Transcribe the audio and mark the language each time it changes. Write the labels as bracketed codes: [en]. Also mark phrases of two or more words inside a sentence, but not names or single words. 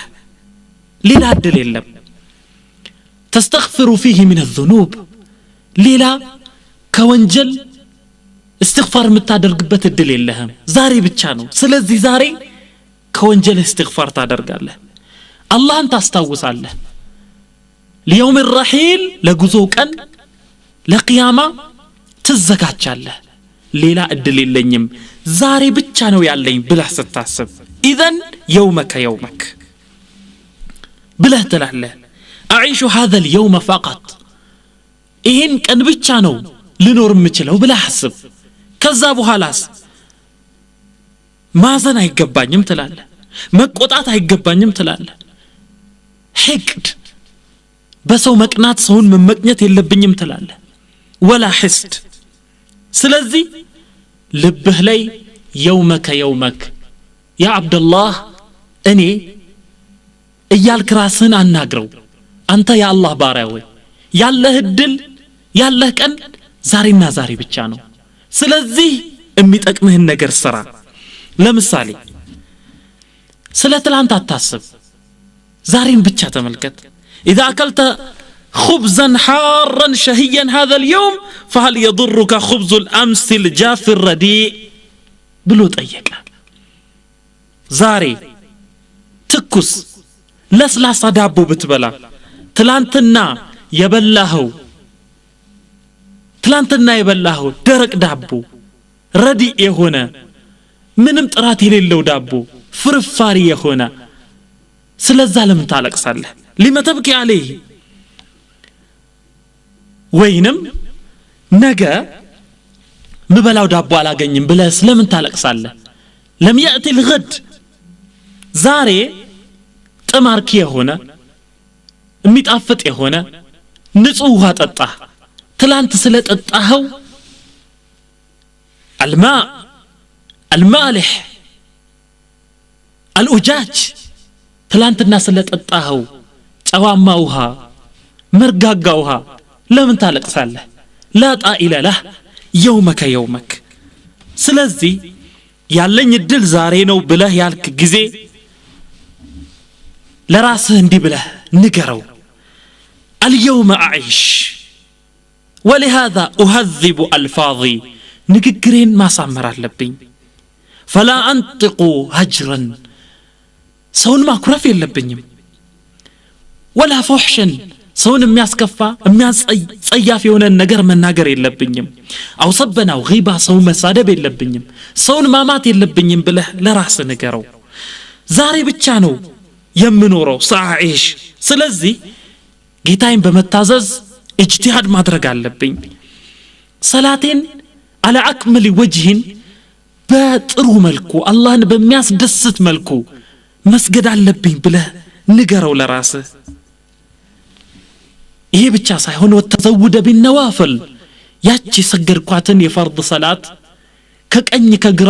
[ar] للا الدليل تستغفر فيه من الذنوب [am] ሌላ ከወንጀል استغفار የምታደርግበት እድል የለህም ዛሬ ብቻ ነው ስለዚህ ዛሬ ከወንጀል استغفار ታደርጋለህ አላህን ታስታውሳለህ [ar] ليوم الرحيل [am] ለጉዞ ቀን ለቂያማ ትዘጋጃለህ ሌላ እድል የለኝም ዛሬ ብቻ ነው ያለኝ ብለህ ስታስብ [ar] اذن يومك [am] ብለህ ትላለህ [ar] اعيش هذا اليوم فقط [am] ይሄን ቀን ብቻ ነው ልኖር የምችለው ብለህ አስብ ከዛ በኋላስ ማዘን አይገባኝም ትላለህ መቆጣት አይገባኝም ትላለህ ሕቅድ በሰው መቅናት ሰውን መመቅኘት የለብኝም ትላለህ [ar] ولا حسد [am] ስለዚህ ልብህ ላይ [ar] يومك يا عبد الله [am] እኔ እያልክ ራስህን አናግረው አንተ ያ አላህ ባሪያ ወይ ያለህ እድል ያለህ ቀን ዛሬና ዛሬ ብቻ ነው ስለዚህ የሚጠቅምህን ነገር ስራ ለምሳሌ ስለ ትላንት አታስብ ዛሬን ብቻ ተመልከት [ar] اذا اكلت خبزا حارا شهيا هذا اليوم فهل يضرك خبز الامس الجاف الرديء [am] ብሎ ጠየቀ ዛሬ ትኩስ ለስላሳ ዳቦ ብትበላ ትላንትና የበላኸው ደረቅ ዳቦ ረዲ የሆነ ምንም ጥራት የሌለው ዳቦ ፍርፋሪ የሆነ ስለዛ ለምን ታለቅሳለህ [ar] لما تبكي عليه [am] ወይንም ነገ ምበላው ዳቦ አላገኝም ብለህ ስለምን ታለቅሳለህ [ar] لم يأتي الغد [am] ዛሬ ጥማርክ የሆነ የሚጣፍጥ የሆነ ንጹህ ውሃ ጠጣ ትላንት ስለጠጣኸው [ar] المالح الأجاج [am] ትላንትና ስለጠጣኸው ጨዋማ ውሃ መርጋጋ ውሃ ለምን ታለቅሳለህ [ar] لا طائل له يومك [am] ስለዚህ ያለኝ እድል ዛሬ ነው ብለህ ያልክ ጊዜ ለራስህ እንዲህ ብለህ ንገረው [ar] اليوم أعيش ولهذا أهذب ألفاظي [am] ንግግሬን ማሳመር አለብኝ [ar] فلا أنطق هجرا [am] ሰውን ማኩረፍ የለብኝም [ar] ولا فحشا [am] ሰውን የሚያስከፋ የሚያጸያፍ የሆነ ነገር መናገር የለብኝም አው ሰበናው غيبة ሰው መሳደብ የለብኝም ሰውን ማማት የለብኝም ብለህ ለራስህ ንገረው ዛሬ ብቻ ነው የምኖረው ሳዓይሽ ስለዚህ ጌታዬን በመታዘዝ اجتهاد ማድረግ አለብኝ ሰላቴን [ar] على اكمل وجه [am] በጥሩ መልኩ አላህን በሚያስደስት መልኩ መስገድ አለብኝ ብለህ ንገረው ለራስህ ይሄ ብቻ ሳይሆን [ar] وتزود بالنوافل [am] ያቺ ሰገድኳትን የፈርድ ሰላት ከቀኝ ከግራ